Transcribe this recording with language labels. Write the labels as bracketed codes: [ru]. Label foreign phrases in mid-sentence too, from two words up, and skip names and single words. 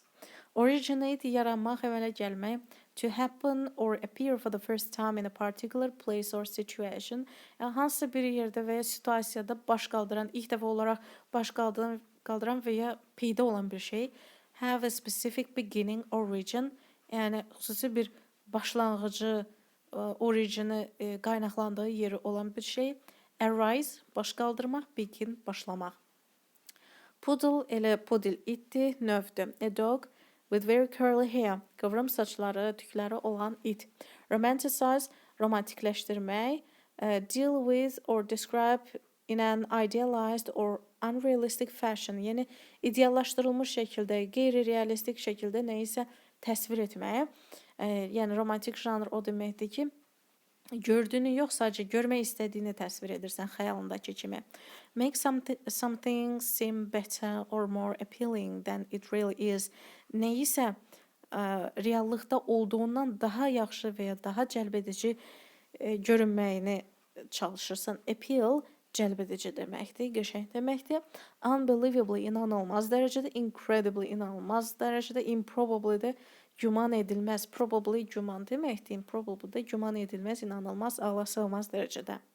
[az] Originate yaranmaq, əmələ gəlmək. [en] To happen or appear for the first time in a particular place or situation. [az] Hansısa bir yerdə və ya situasiyada baş qaldıran, ilk dəfə olaraq baş qaldıran və ya peyda olan bir şey. [en] Have a specific beginning or origin. [az] Yəni xüsusi bir başlanğıcı, origini, qaynaqlandığı yeri olan bir şey. Arise, baş qaldırmaq, begin, başlamaq. Poodle elə pudil itdir, növdür. [en] A dog with very curly hair, [az] qıvrım saçları, tükləri olan it. [en] Romanticize, romantikləşdirmək. Deal with or describe in an idealized or unrealistic fashion. [az] Yəni ideallaşdırılmış şəkildə, qeyri-realistik şəkildə nə isə təsvir etməyə. Yəni romantik janr o deməkdir ki, gördüyünü yox, sadəcə görmək istədiyini təsvir edirsən xəyalındakı kimi. [en] Make something seem better or more appealing than it really is. [az] Nəyisə reallıqda olduğundan daha yaxşı və ya daha cəlbedici görünməyini çalışırsan. Appeal cəlbedici deməkdir, qəşəng deməkdir. Unbelievably inanılmaz dərəcədə, incredibly inanılmaz dərəcədə, improbably də güman edilməz, probably güman deməkdir, improbably də güman edilməz, inanılmaz, ağla sığmaz dərəcədə.